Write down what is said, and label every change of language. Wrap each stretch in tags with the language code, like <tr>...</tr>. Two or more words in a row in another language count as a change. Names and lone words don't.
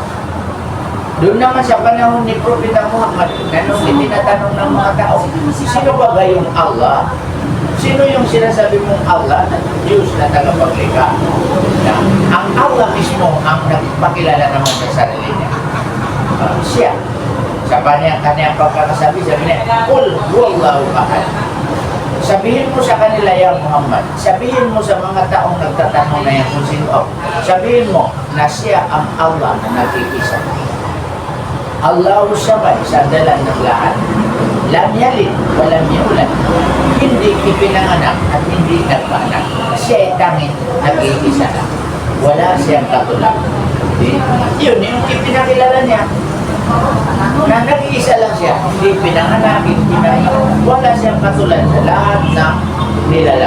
<tl>Doon naman sa panahon ni Propeta Muhammad, na nung itinatanong ng mga tao, sino ba yung Allah? Sino yung sinasabi mong Allah na Diyos na tagapaglikha? Na ang Allah mismo ang nagpakilala naman sa sarili niya. Siya. Sa kanyang pagkakasabi, sabi niya,</tl> <ar>قل هو الله أحد.</ar> <tl>Sabihin mo sa kanila, ya Muhammad, sabihin mo sa mga taong nagtatanong na yan kung sino ako, sabihin mo na siya ang Allah na nag-iisa.</tl> <ar>الله الصمد,</ar> <tl>sa dalan ng lahat.</tl> <ar>لم يلد، ولم يولد.</ar> <tl>Hindi ipinanganak at hindi nagpaanak. Siya ay tanging nag-iisa na. Wala siyang katulad. Yun, yung ipinakilala niya, na nag-iisa lang siya. Hindi pinanganak, hindi nagpaanak. Wala siyang katulad sa lahat ng nilalang.</tl>